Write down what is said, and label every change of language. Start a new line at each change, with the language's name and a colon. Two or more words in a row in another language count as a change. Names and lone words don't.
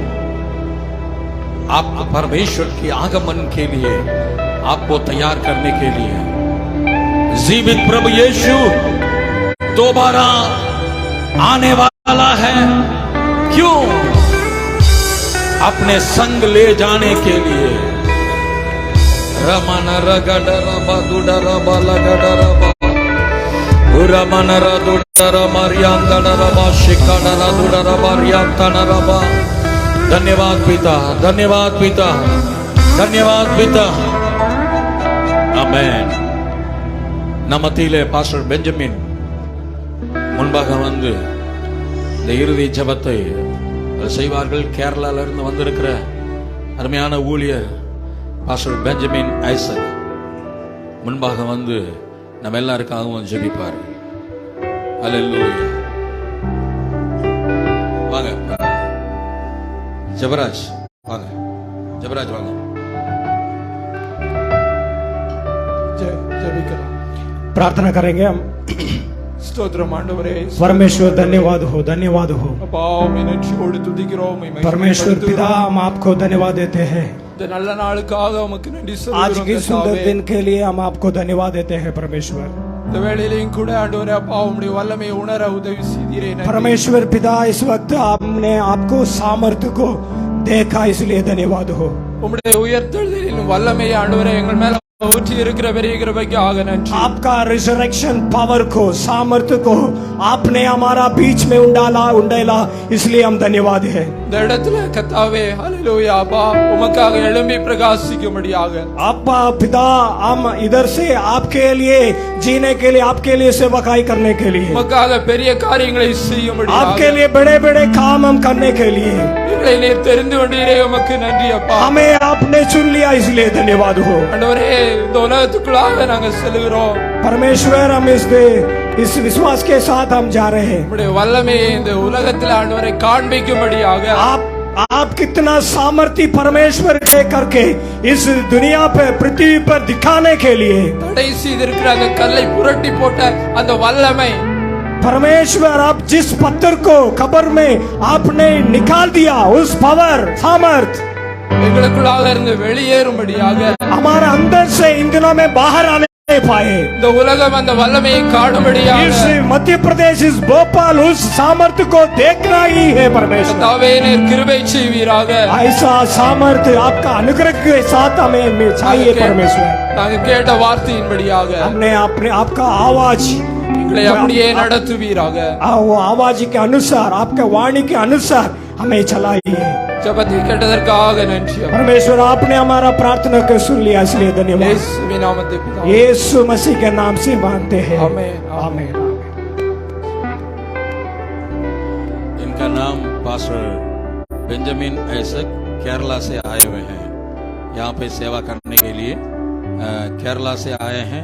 Hindi: आपको परमेश्वर के आगमन के लिए, आपको तैयार करने के लिए। जीवित प्रभु यीशु दोबारा आने वाला है। क्यों? अपने संग ले जाने के लिए। रमन रगडरबा दुडरबा लगडरबा उरमनरा दुडरा मरियांदनरबा शिकाडरा दुडरबा रियांतनरबा। धन्यवाद पिता, धन्यवाद पिता, धन्यवाद पिता। आमेन.
Tamil: நமத்திலே பாஸ்டர் பெஞ்சமின் முன்பாக வந்து இந்த இறுதி ஜெபத்தை செய்வார்கள். கேரளால இருந்து வந்திருக்கிற அருமையான ஊழியர் பாஸ்டர் பெஞ்சமின் ஐசக் முன்பாக வந்து நம்ம எல்லாருக்காகவும் ஜெபிப்பார். அல்லேலூயா. வாங்க ஜெபராஜ், வாங்க ஜெபராஜ், வாங்க.
Hindi: प्रार्थना करेंगे हम.
Tamil: ஸ்தோத்திரம் ஆண்டவரே.
Hindi: परमेश्वर धन्यवाद हो, धन्यवाद हो.
Tamil: அப்பா உம்மை நன்றியோடு துதிக்கிறோம். உம்மை
Hindi: परमेश्वर पिता हम आपको धन्यवाद देते हैं.
Tamil: இந்த நல்ல நாளுக்காக உமக்கு நன்றி சொல்கிறோம்.
Hindi: आज की सुंदर दिन के लिए हम आपको धन्यवाद देते हैं परमेश्वर.
Tamil: இந்த வேளையிலும் கூட ஆண்டவரே அப்பா உம்முடைய வல்லமையை உணர உதவி செய்தீரே.
Hindi: परमेश्वर पिता इस वक्त आपने आपको सामर्थ्य को देखा, इसलिए धन्यवाद हो.
Tamil: உம்முடைய உயர்த்தலின் வல்லமையை ஆண்டவரே எங்கள் மேல ஊற்றி இருக்கிற பெரிய கிருபைக்காக நன்றி.
Hindi: आपका
English: resurrection power
Hindi: को, सामर्थ्य को आपने हमारा बीच में उंडाला, इसलिए हम धन्यवाद है.
Tamil: இந்த இடத்துல கர்த்தாவே ஹalleluya அப்பா உமக்காக எழும்பி பிரகாசிக்கும்படியாக
Hindi: आपा पिता हम इधर से आपके लिए जीने के लिए, आपके लिए सेवकाई करने के लिए,
Tamil: உமக்காக பெரிய காரியங்களை செய்யும்படியாக
Hindi: आपके लिए बड़े बड़े काम हम करने के लिए
Tamil: எங்களை நீர் தெரிந்து கொண்டீரே. உமக்கு நன்றி அப்பா.
Hindi: हमें आपने चुन लिया, इसलिए धन्यवाद हो.
Tamil: ஆண்டவரே இந்த உலகத்துக்குள்ளாக நாங்கள் செல்கிறோம்.
Hindi: परमेश्वर हम इस विश्वास के साथ हम जा रहे हैं.
Tamil: உம்முடைய வல்லமையை இந்த உலகத்தில் ஆண்டவரை காண்பிக்கும்படியாக
Hindi: आप कितना सामर्थ्य परमेश्वर के करके इस दुनिया पे, पृथ्वी पर दिखाने के लिए
Tamil: தடை செய்திருக்கிற அந்த கல்லை புரட்டி போட்ட அந்த வல்லமை
Hindi: परमेश्वर आप जिस पत्थर को कब्र में आपने निकाल दिया, उस पावर सामर्थ
Tamil: எங்களுக்குள்ளாக இருந்து வெளியேறும்படியாக
Hindi: हमारे अंदर से इन दिनों में बाहर आने पाए.
Tamil: இந்த உலகம் அந்த வல்லமையை காணும்படியாக
Hindi: इस मध्य प्रदेश, इस भोपाल उस सामर्थ्य को देखना ही है परमेश्वर.
Tamil: கர்த்தாவே நீர் கிருபை செய்வீராக.
Hindi: ऐसा सामर्थ्य आपका अनुग्रह के साथ हमें चाहिए परमेश्वर.
Tamil: நாங்கள் கேட்ட வார்த்தையின்படியாக
Hindi: हमने अपने आपका आवाज,
Tamil: எங்களை அப்படியே நடத்துவீராக.
Hindi: वो आवाज के अनुसार, आपके वाणी के अनुसार हमें चलाइए.
Tamil: ஜெபத்தை கேட்டதற்காக நன்றி அப்பா.
Hindi: परमेश्वर आपने हमारा प्रार्थना को सुन लिया, इसलिए धन्यवाद.
Tamil: இயேசுவின் நாமத்தில் பிதாவே.
Hindi: यीशु मसीह के नाम से मांगते हैं. आमीन, आमीन. इनका नाम पास्टर बेंजामिन ऐसक केरला से आए हुए हैं, यहाँ पे सेवा करने के लिए केरला से आए हैं.